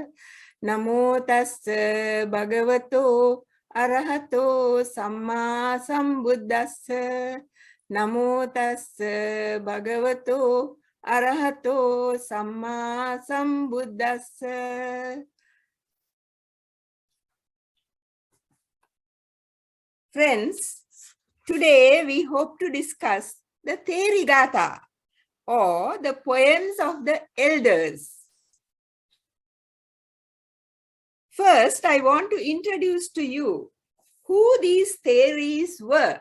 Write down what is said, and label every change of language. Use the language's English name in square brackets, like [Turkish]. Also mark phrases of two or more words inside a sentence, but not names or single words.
[Pali] Namo tassa bhagavato arahato samma sambuddhassa. Namo tassa bhagavato arahato samma sambuddhassa. [English] Friends, today we hope to discuss the Therigatha, or the poems of the elders. First, I want to introduce to you who these Theris were.